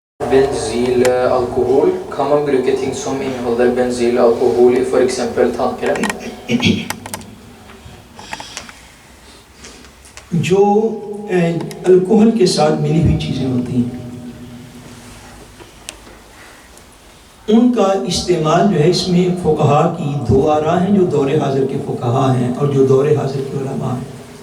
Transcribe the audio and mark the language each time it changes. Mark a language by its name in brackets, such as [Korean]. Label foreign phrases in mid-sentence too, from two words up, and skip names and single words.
[Norwegian] benzyl alkohol. Kan man bruke ting som inneholder benzyl alkohol i for eksempel tannkrem? [Urdu] جو الکوہل کے ساتھ ملی ہوئی چیزیں ہوتی ہیں ان کا استعمال جو ہے اس میں فقہا کی دو آراء ہیں، جو دور حاضر کے فقہا ہیں اور جو دور حاضر کے علماء ہیں.